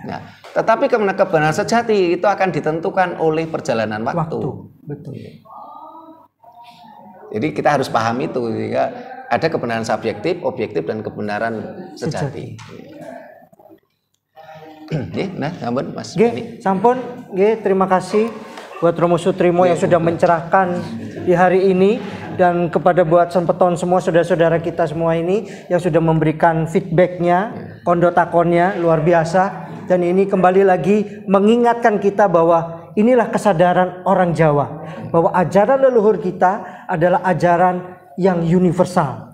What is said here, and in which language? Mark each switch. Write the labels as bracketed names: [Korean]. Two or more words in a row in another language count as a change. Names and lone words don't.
[Indonesian] Nah, tetapi kebenaran sejati itu akan ditentukan oleh perjalanan waktu. Betul. Jadi kita harus paham itu. Jika ada kebenaran subjektif, objektif, dan kebenaran sejati. Nah, sampun Mas. Sampun, terima kasih buat Romo Sutrimo yang sudah mencerahkan di hari ini, dan kepada buat sempeton semua saudara-saudara kita semua ini yang sudah memberikan feedbacknya, kondotakonnya luar biasa. Dan ini kembali lagi mengingatkan kita bahwa inilah kesadaran orang Jawa, bahwa ajaran leluhur kita adalah ajaran yang universal.